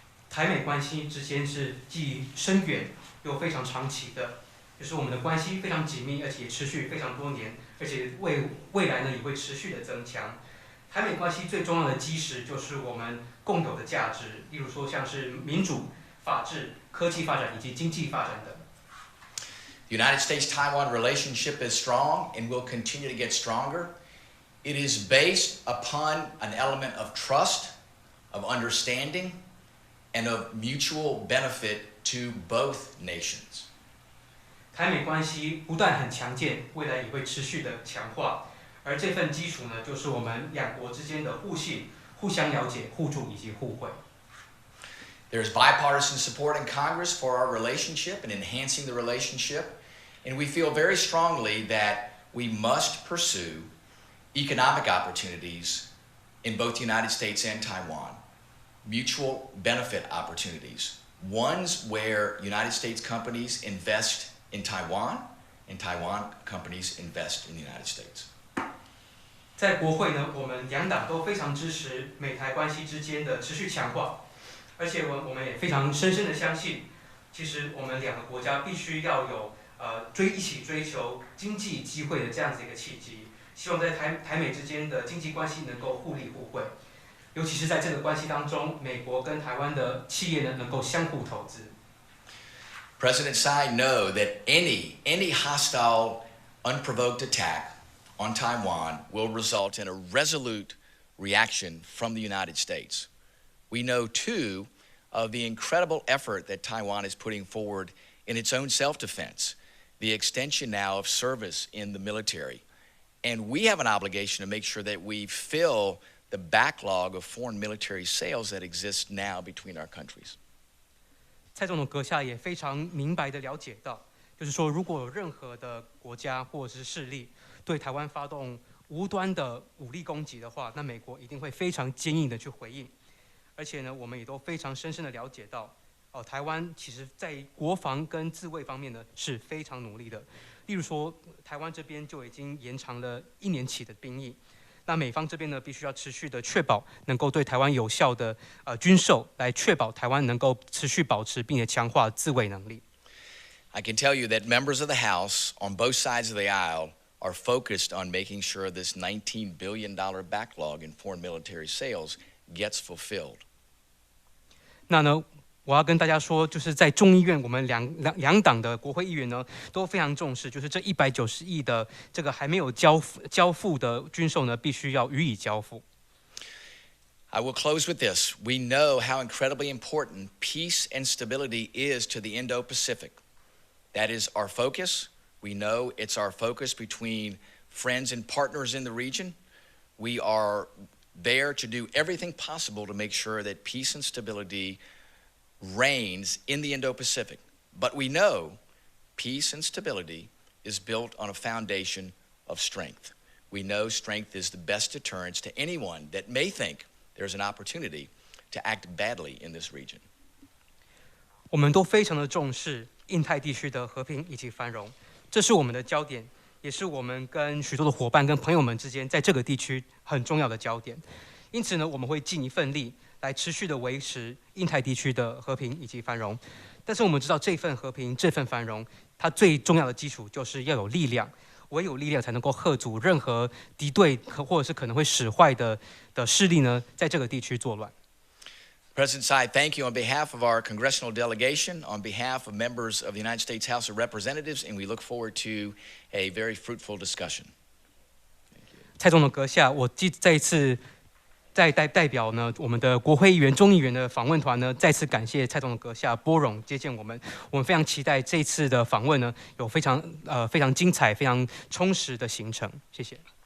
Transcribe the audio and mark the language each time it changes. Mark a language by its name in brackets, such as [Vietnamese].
[Chinese] 台美关系之间是既深远又非常长期的，就是我们的关系非常紧密，而且持续非常多年，而且未来呢也会持续的增强。台美关系最重要的基石就是我们共有的价值，例如说像是民主、法治、科技发展以及经济发展等。 [English] The United States-Taiwan relationship is strong and will continue to get stronger. It is based upon an element of trust, of understanding, and of mutual benefit to both nations. [Chinese] 台美关系不但很强健，未来也会持续的强化。而这份基础呢，就是我们两国之间的互信、互相了解、互助以及互惠。 [English] There's bipartisan support in Congress for our relationship and enhancing the relationship, and we feel very strongly that we must pursue economic opportunities in both the United States and Taiwan, mutual benefit opportunities, ones where United States companies invest in Taiwan and Taiwan companies invest in the United States. [Chinese] 在国会呢，我们两党都非常支持美台关系之间的持续强化，而且我们也非常深深的相信，其实我们两个国家必须要有一起追求经济机会的这样子一个契机，希望在台美之间的经济关系能够互利互惠，尤其是在这个关系当中，美国跟台湾的企业呢能够相互投资。 [English] President Tsai know that any hostile, unprovoked attack on Taiwan will result in a resolute reaction from the United States. We know, too, of the incredible effort that Taiwan is putting forward in its own self-defense, the extension now of service in the military. And we have an obligation to make sure that we fill the backlog of foreign military sales that exists now between our countries. [Chinese] 蔡总统阁下也非常明白的了解到，就是说，如果有任何的国家或者是势力对台湾发动无端的武力攻击的话，那美国一定会非常坚硬的去回应。而且呢，我们也都非常深深的了解到，台湾其实在国防跟自卫方面呢是非常努力的。例如说，台湾这边就已经延长了1年起的兵役。那美方这边呢，必须要持续的确保能够对台湾有效的军售，来确保台湾能够持续保持并且强化自卫能力。 [English] I can tell you that members of the House on both sides of the aisle are focused on making sure this $19 billion backlog in foreign military sales gets fulfilled. [Chinese] 那呢，我要跟大家说，就是在众议院，我们两党的国会议员呢都非常重视，就是这190亿的这个还没有交付的军售呢，必须要予以交付。 [English] I will close with this. We know how incredibly important peace and stability is to the Indo-Pacific. That is our focus. We know it's our focus between friends and partners in the region. We are there to do everything possible to make sure that peace and stability reigns in the Indo-Pacific. But we know peace and stability is built on a foundation of strength. We know strength is the best deterrence to anyone that may think there's an opportunity to act badly in this region. [Chinese] 我们都非常的重视印太地区的和平以及繁荣，这是我们的焦点，也是我们跟许多的伙伴跟朋友们之间在这个地区很重要的焦点。因此呢，我们会尽一份力来持续的维持印太地区的和平以及繁荣。但是我们知道，这份和平、这份繁荣，它最重要的基础就是要有力量，唯有力量才能够吓阻任何敌对或者是可能会使坏的势力呢，在这个地区作乱。 [English] President Tsai, thank you on behalf of our congressional delegation, on behalf of members of the United States House of Representatives, and we look forward to a very fruitful discussion. [Chinese] 蔡总统阁下，我再一次代表呢我们的国会议员、众议员的访问团呢，再次感谢蔡总统阁下拨冗接见我们。我们非常期待这一次的访问呢，有非常精彩、非常充实的行程。谢谢。